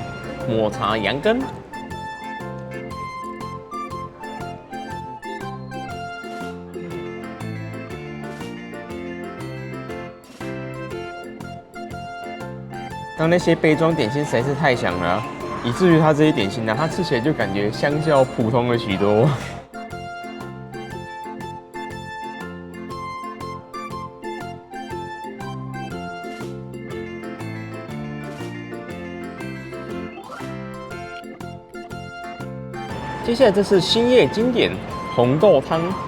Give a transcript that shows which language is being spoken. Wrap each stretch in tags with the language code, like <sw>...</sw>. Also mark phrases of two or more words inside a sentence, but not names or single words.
<zh>抹茶羊羹。刚那些杯裝點心實在是太香了啊，以至於它這些點心呢，它吃起來就感覺相較普通了許多。接下來這是欣葉經典紅豆湯。</zh>